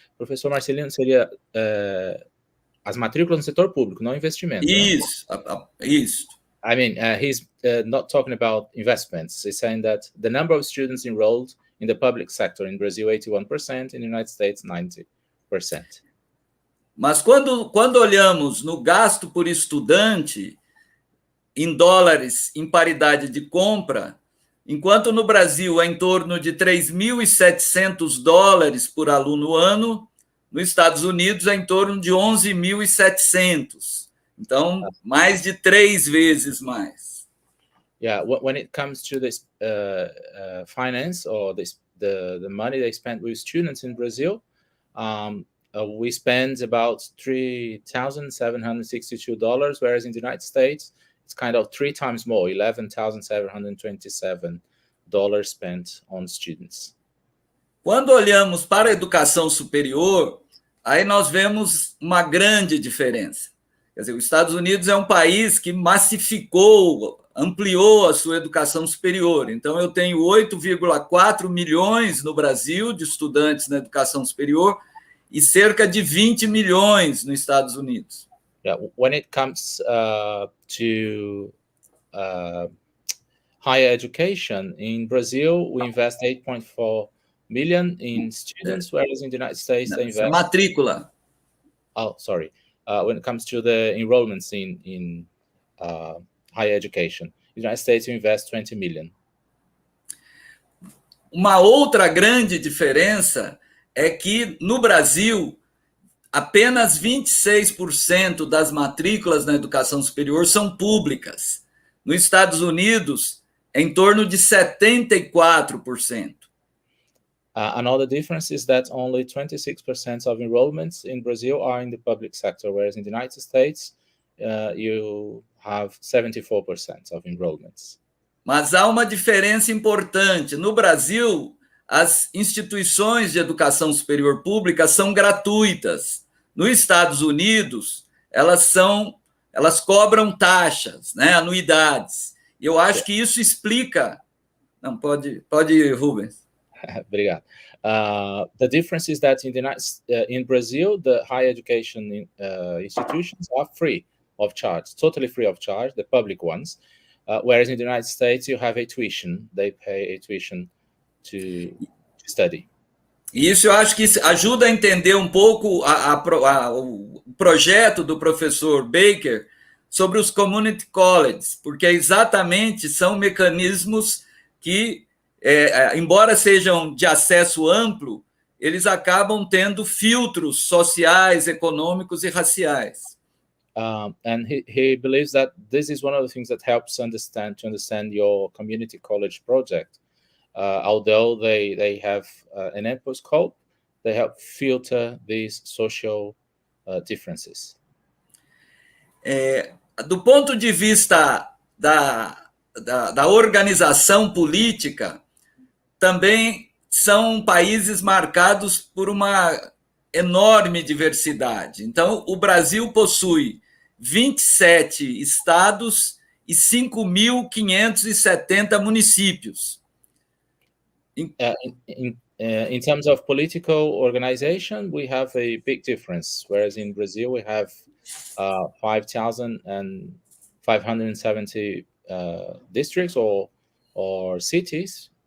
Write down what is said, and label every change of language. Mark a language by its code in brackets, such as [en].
[pt] Professor Marcelino, seria as matrículas no setor público, não investimento. Isso, isso. [en] I mean, he's not talking about investments. He's saying that the number of students enrolled in the public sector in Brazil, 81%, in the United States, 90%. [pt] Mas quando olhamos no gasto por estudante, em dólares, em paridade de compra, enquanto no Brasil é em torno de $3.700 por aluno ano, nos Estados Unidos é em torno de 11.700. Então, mais de 3 vezes mais. [en] Yeah, when it comes to this finance or the money they spend with students in Brazil, we spend about $3,762, whereas in the United States, it's kind of 3 times more, $11,727 spent on students. [pt] Quando olhamos para a educação superior, aí nós vemos uma grande diferença. Quer dizer, os Estados Unidos é um país que massificou, ampliou a sua educação superior. Então, eu tenho 8,4 milhões no Brasil de estudantes na educação superior e cerca de 20 milhões nos Estados Unidos. [en] Yeah, when it comes to higher education, in Brazil, we invest 8.4 million in students, whereas in the United States, they invest... [pt] Matrícula. [en] Oh, sorry. When it comes to the enrollments in higher education, in the United States, we invest 20 million. [pt] Uma outra grande diferença é que, no Brasil, apenas 26% das matrículas na educação superior são públicas. Nos Estados Unidos, é em torno de 74%. [en] Another difference is that only 26% of enrollments in Brazil are in the public sector, whereas in the United States, you have 74% of enrollments. [pt] Mas há uma diferença importante. No Brasil, as instituições de educação superior pública são gratuitas. Nos Estados Unidos, elas cobram taxas, né, anuidades. E eu acho que isso explica... Não, pode ir, Rubens. Obrigado. [en] The difference is that in Brazil, the higher education institutions are free of charge, totally free of charge, the public ones. Whereas in the United States, you have a tuition. They pay a tuition to study. [pt] E isso eu acho que ajuda a entender um pouco o projeto do professor Baker sobre os community colleges, porque exatamente são mecanismos que, embora sejam de acesso amplo, eles acabam tendo filtros sociais, econômicos e raciais. [en] And he believes that this is one of the things that helps to understand your community college project. Although they have an ample scope, they help filter these social differences. [pt] Do ponto de vista da organização política, também são países marcados por uma enorme diversidade. Então, o Brasil possui 27 estados e 5.570 municípios. [en] In terms of political organization, we have a big difference. Whereas in Brazil, we have 5,570 districts or cities,